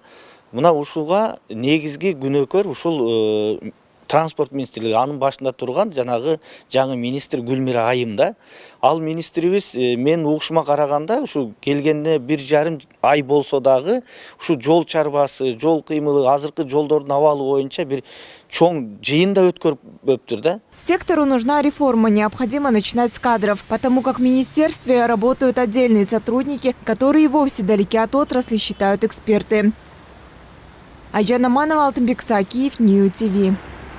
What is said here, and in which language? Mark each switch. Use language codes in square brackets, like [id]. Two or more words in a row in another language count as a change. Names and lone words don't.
[ky] Мына ушуга негизги күнөөкөр ушул транспорт министрлиги, анын башында турган жанагы жаңы министр Гүлмира Айым да. Ал министрибиз мен угушума караганда ушу келгенде 1,5 ай болсо дагы ушу жол чарбасы, жол кыймылы, азыркы жолдордун абалы боюнча бир чоң жыйын да өткөрүптүр да. [ru] Сектору нужна реформа, необходимо начинать с кадров, потому как в министерстве работают отдельные сотрудники, которые вовсе далеки от отрасли, считают эксперты. [ky] Айжан Аманова, Алтынбек Сакиев, Нью ТВ.